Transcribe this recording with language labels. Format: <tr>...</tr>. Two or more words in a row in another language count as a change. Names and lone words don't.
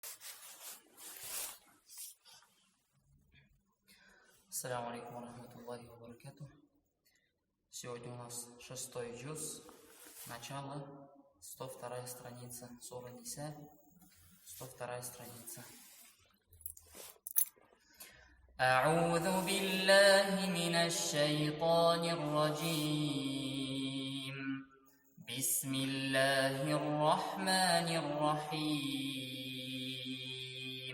<ar>السلام عليكم ورحمة الله وبركاته.</ar> <ru>Сегодня у нас 6-й джуз, начало, 102 страница, сура Ниса, 102 страница.</ru> <ar>أعوذ بالله من الشيطان الرجيم. بسم الله الرحمن الرحيم.</ar>